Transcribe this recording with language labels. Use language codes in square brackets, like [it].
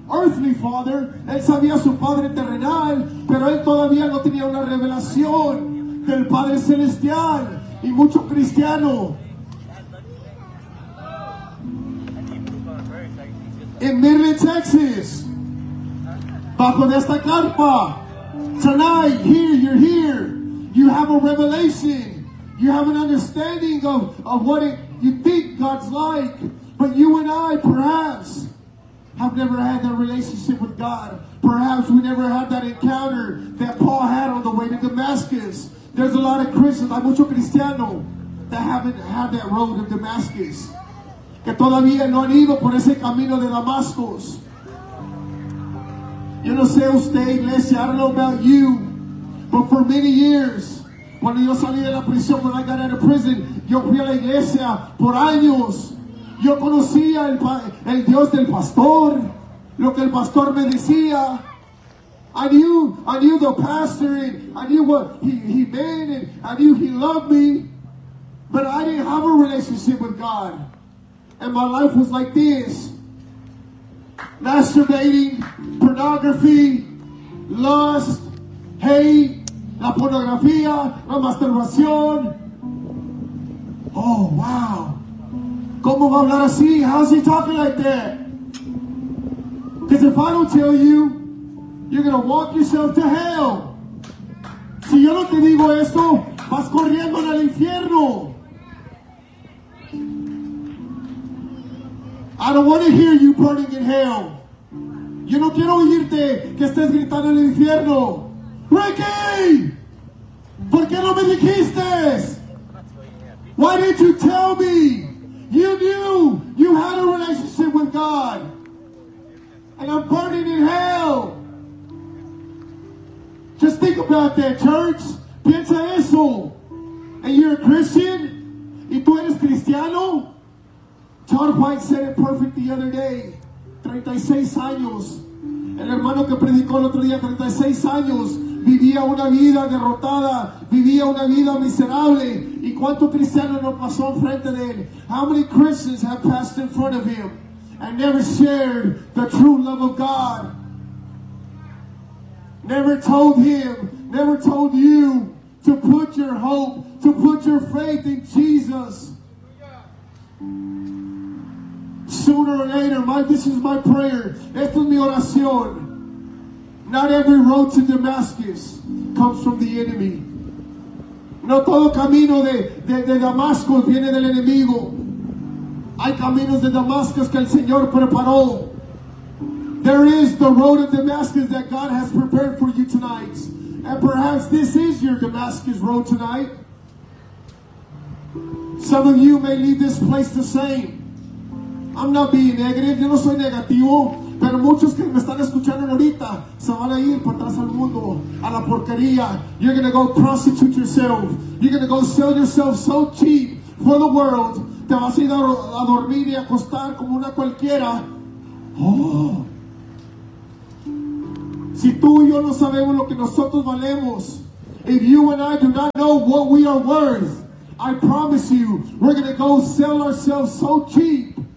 [en] Earthly father, [es] él sabía su padre terrenal, pero él todavía no tenía una revelación del Padre Celestial. Y mucho cristiano en Midland, Texas, bajo de esta carpa, [en] tonight, here, you're here, you have a revelation, you have an understanding of what it, you think God's like, but you and I, perhaps, I've never had that relationship with God. Perhaps we never had that encounter that Paul had on the way to Damascus. There's a lot of Christians, [es] hay mucho cristiano, [en] that haven't had that road of Damascus. [es] Que todavía no han ido por ese camino de Damasco. Yo no sé usted, iglesia, [en] I don't know about you, but for many years, [es] cuando yo salí de la prisión, [en] when I got out of prison, [es] yo fui a la iglesia por años. Yo conocía el Dios del pastor, lo que el pastor me decía. [en] I knew the pastor, and I knew what he meant, and I knew he loved me. But I didn't have a relationship with God. And my life was like this. Masturbating, pornography, lust, hate, [es] la pornografía, la masturbación. [en] Oh, wow. [es] ¿Cómo va a hablar así? [en] How's he talking like that? Because if I don't tell you, you're going to walk yourself to hell. [es] Si yo no te digo esto, vas corriendo al infierno. [en] I don't want to hear you burning in hell. [es] Yo no quiero oírte que estés gritando en el infierno. Ricky! ¿Por qué no me dijiste? [en] Why didn't you tell me? You knew you had a relationship with God. And I'm burning in hell. Just think about that, church. [es] Piensa eso. [en] And you're a Christian? [es] ¿Y tú eres cristiano? [en] John White said it perfect the other day. [es] 36 años. El hermano que predicó el otro día, 36 años. Vivía una vida derrotada, vivía una vida miserable. ¿Y cuántos cristianos no pasó enfrente de él? [en] How many Christians have passed in front of him and never shared the true love of God? Never told him, never told you to put your hope, to put your faith in Jesus. Sooner or later, this is my prayer. [es] Esta es mi oración. [en] Not every road to Damascus comes from the enemy. [es] No todo camino de Damasco viene del enemigo. Hay caminos de Damascus que el Señor preparó. [en] There is the road of Damascus that God has prepared for you tonight. And perhaps this is your Damascus road tonight. Some of you may leave this place the same. I'm not being negative. [es] Yo no soy negativo. Pero muchos que me están escuchando ahorita se van a ir para atrás al mundo, a la porquería. [en] You're going to go prostitute yourself. You're going to go sell yourself so cheap for the world. [es] Te vas a ir a dormir y a acostar como una cualquiera. Oh. Si tú y yo no sabemos lo que nosotros valemos, [en] If you and I do not know what we are worth, I promise you, we're going to go sell ourselves so cheap.